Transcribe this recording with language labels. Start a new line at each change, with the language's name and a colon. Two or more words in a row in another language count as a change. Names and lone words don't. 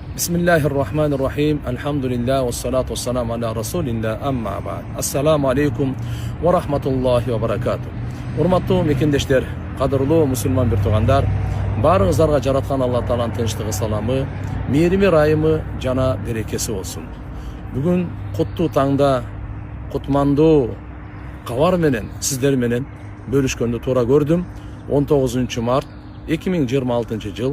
Arabic: Bismillahirrahmanirrahim. الحمد لله و الصلاة و السلام على رسول الله. أما بعد. السلام عليكم و رحمة الله و بركاته.
Kyrgyz: Urmatlı mekendeşler, qadırlı musulman bir tuğandar, barыңыздарга жараткан Алла Тааланын тынчтыгы, саламы, мээрими, райымы жана берекеси болсун. Бүгүн куттуу таңда, кутмандуу кабар менен сиздер менен бөлүшкөндү туура көрдүм. 19 март 2026 жыл.